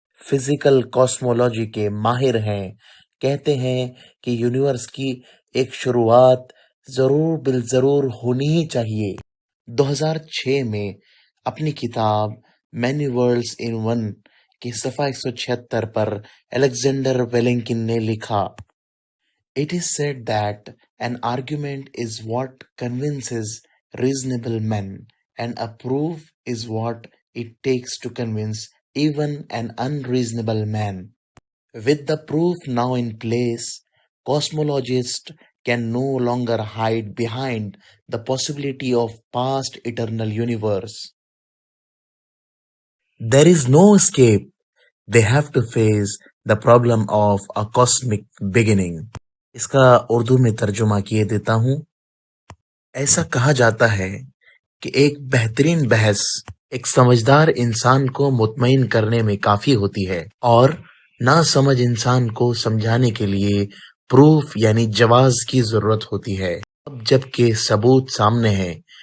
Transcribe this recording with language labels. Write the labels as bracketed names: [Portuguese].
[Urdu] Physical cosmology کے ماہر ہیں، کہتے ہیں کہ یونیورس کی ایک شروعات ضرور بالضرور ہونی ہی چاہیے۔ 2006 میں اپنی کتاب مینی ورلڈز ان ون کے صفحہ 176 پر الیگزینڈر ویلنکن نے لکھا، [English] "It is said that an argument is what convinces reasonable men, and a proof is what it takes to convince even an unreasonable man. With the proof now in place, cosmologists can no longer hide behind the possibility of past eternal universe. There is no escape. They have to face the problem of a cosmic beginning." [Urdu] اس کا اردو میں ترجمہ کیے دیتا ہوں۔ ایسا کہا جاتا ہے کہ ایک بہترین بحث ایک سمجھدار انسان کو مطمئن کرنے میں کافی ہوتی ہے، اور نا سمجھ انسان کو سمجھانے کے لیے پروف یعنی جواز کی ضرورت ہوتی ہے۔ اب جب کہ ثبوت سامنے ہے